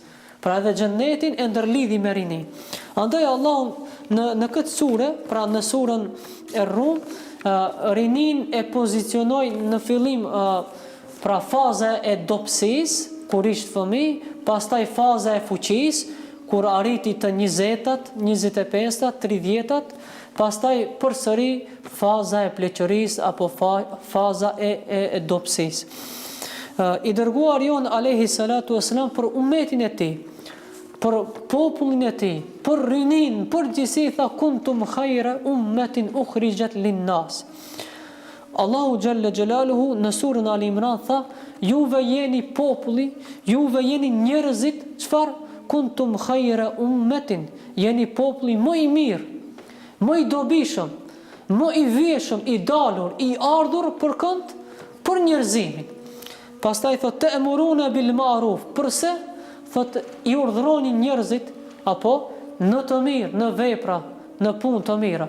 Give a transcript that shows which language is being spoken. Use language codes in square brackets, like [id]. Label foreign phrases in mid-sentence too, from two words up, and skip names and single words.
[sq] Pra edhe xhennetin e ndërlidhi me rinin. Andaj Allahu në këtë sure, pra në surën e Rum, rinin e pozicionoi në fillim pra faza e dobësisë, kur ishte fëmijë, pastaj faza e fuqisë, kur arriti të 20-tat, 25-tat, 30-tat, pastaj përsëri faza e pleqërisë apo faza e dobësisë. I dërguar jon [ar] عليه الصلاة والسلام [sq] për ummetin e tij për popullin e tij, për rinin, për gjithësi tha [ar] كنتم خير أمة أخرجت للناس. [sq] Allahu Gjelle Gjelaluhu në surën Al Imran tha, juve jeni populli, juve jeni njerëzit, çfarë? [ar] كنتم خير أمة, [sq] jeni populli më i mirë, më i dobishëm, më i vjeshëm, i dalur, i ardhur për kënd, për njerëzimin. Pastaj thot [ar] تأمرون بالمعروف, [sq] përse? Thot i urdhroni njerëzit apo në të mirë, në vepra, në punë të mira.